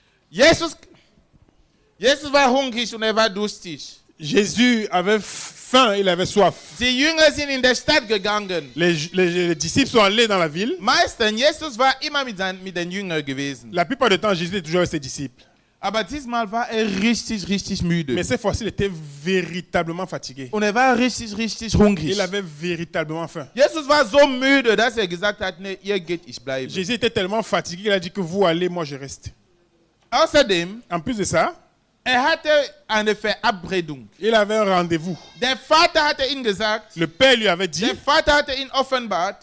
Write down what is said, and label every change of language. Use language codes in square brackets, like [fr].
[de] Jesus war hungrig und war durstig. [fr] Jésus avait faim, il avait soif. [de] Die Jünger sind in der Stadt gegangen. [fr] Les disciples sont allés dans la ville. [de] Meistens, Jesus war immer mit den Jüngern gewesen. [fr] La plupart du temps, Jésus était toujours avec ses disciples. [de] Aber diesmal war richtig müde. [fr] Mais cette fois-ci, il était véritablement fatigué. [de] Und war richtig hungrig. [fr] Il avait véritablement faim. [de] Jesus war so müde, dass gesagt hat, nee, ihr geht, ich bleibe. [fr] Jésus était tellement fatigué qu'il a dit que vous allez, moi je reste. [de] Außerdem, [fr] En plus de ça, [de] hatte eine Verabredung. [fr] il avait un rendez-vous. [de] Der Vater hatte ihm gesagt, [fr] Le Père lui avait dit, [de] der Vater hatte ihn offenbart,